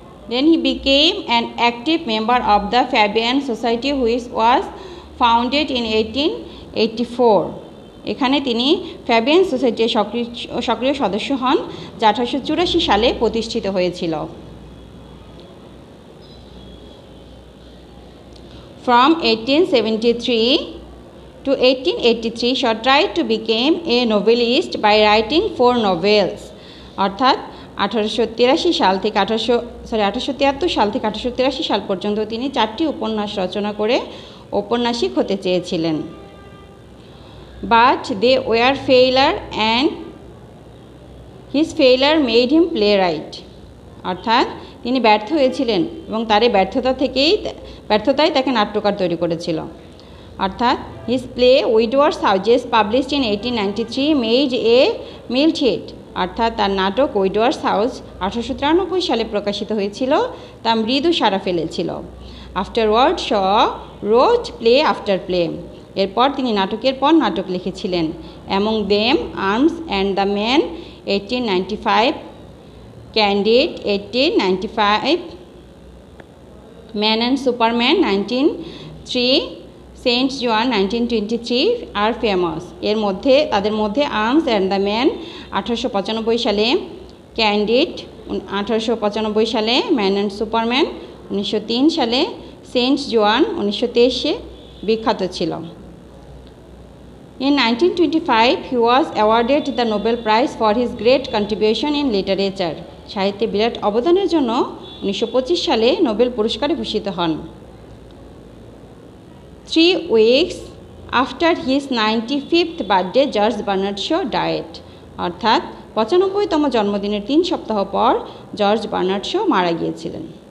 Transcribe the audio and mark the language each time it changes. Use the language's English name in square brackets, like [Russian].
[English] Then he became an active member of the Fabian Society, which was founded in 1884. [Bangla] এখানে তিনি Fabian সোসাইটির সক্রিয় সদস্য হন, যা 1884 সালে প্রতিষ্ঠিত হয়েছিল। [English] From 1873 to 1883, Shaw tried to become a novelist by writing 4 novels. [Bangla] অর্থাৎ 1883 সাল থেকে 1883 সাল পর্যন্ত তিনি 4টি উপন্যাস রচনা করে ঔপন্যাসিক হতে চেয়েছিলেন। [English] But they were failure and his failure made him playwright. [Bangla] অর্থাৎ তিনি ব্যর্থ হয়েছিলেন এবং তার এই ব্যর্থতাই তাকে নাট্যকার তৈরি করেছিল। অর্থাৎ [English] his play Widow's Houses, published in 1893, made a mild hit. [Bangla] অর্থাৎ তার নাটক উইডোয়ার্স হাউস 1893 সালে প্রকাশিত হয়েছিল, তা মৃদু সাড়া ফেলেছিল। [English] Afterward, Shaw wrote play after play. [Bangla] এরপর তিনি নাটকের পর নাটক লিখেছিলেন। [English] Among them, Arms and the Man 1895, Candide 1895, Man and Superman 1903, saint Joan 1923 আর famous. [Bangla] এর মধ্যে তাদের মধ্যে আর্মস অ্যান্ড দ্য ম্যান 1895 সালে, ক্যান্ডিড 1895 সালে, ম্যান অ্যান্ড সুপারম্যান 1903 সালে, সেন্ট জোয়ান 1923-এ বিখ্যাত ছিল। [English] In 1925, he was awarded the Nobel Prize for his great contribution in literature. [Bangla] সাহিত্যে বিরাট অবদানের জন্য 1925 সালে নোবেল পুরস্কারে ভূষিত হন। [English] 3 weeks after his 95th birthday, George Bernard Shaw died. [Bangla] অর্থাৎ 95তম জন্মদিনের 3 সপ্তাহ পর জর্জ বার্নার্ড শো মারা গিয়েছিলেন।